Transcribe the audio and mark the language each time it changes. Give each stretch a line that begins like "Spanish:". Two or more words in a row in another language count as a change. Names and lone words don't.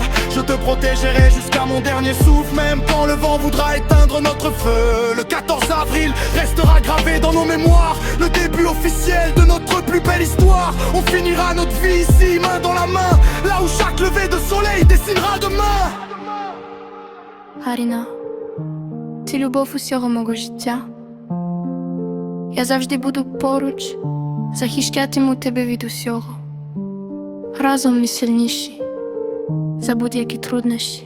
French: Je te protégerai jusqu'à mon dernier souffle, même quand le vent voudra éteindre notre feu. Le 14 avril restera gravé dans nos mémoires, le début officiel de notre plus belle histoire. On finira notre vie ici, main dans la main, là où chaque lever de soleil dessinera demain.
Ukrainian: Аріна, ти любов усього мого життя. Я завжди буду поруч, захищатиму тебе від усього. Разом ми сильніші за будь-які труднощі.